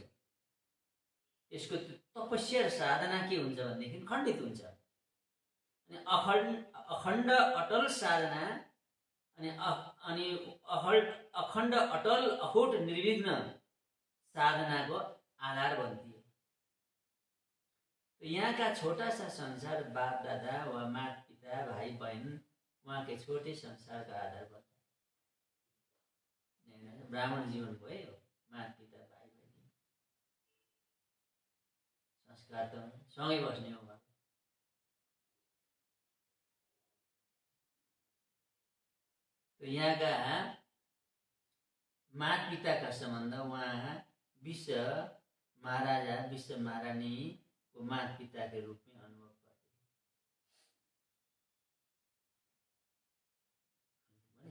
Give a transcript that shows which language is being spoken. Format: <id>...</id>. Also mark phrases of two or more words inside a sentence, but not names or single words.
<ne>यसको तपस्या र साधना के हुन्छ भनेदेखि खण्डित हुन्छ। अनि अखण्ड अटल साधना अनि अखण्ड अटल अखोट निर्विघ्न साधनाको आधार बन्थ्यो।</ne> <hi>तो यहाँ का छोटा सा संसार बाप दादा व माता पिता भाई बहन वहाँ के छोटे संसार का आधार बनता है।</hi> <ne>ब्राह्मण जीवन भयो, माता पिता भाइ बहिनी संस्कार त सँगै बस्ने हो।</ne> <hi>तो यहाँ का माता पिता का संबंध वहाँ विश्व महाराजा विश्व महारानी को माता पिता के रूप में अनुभव करते हैं।</hi>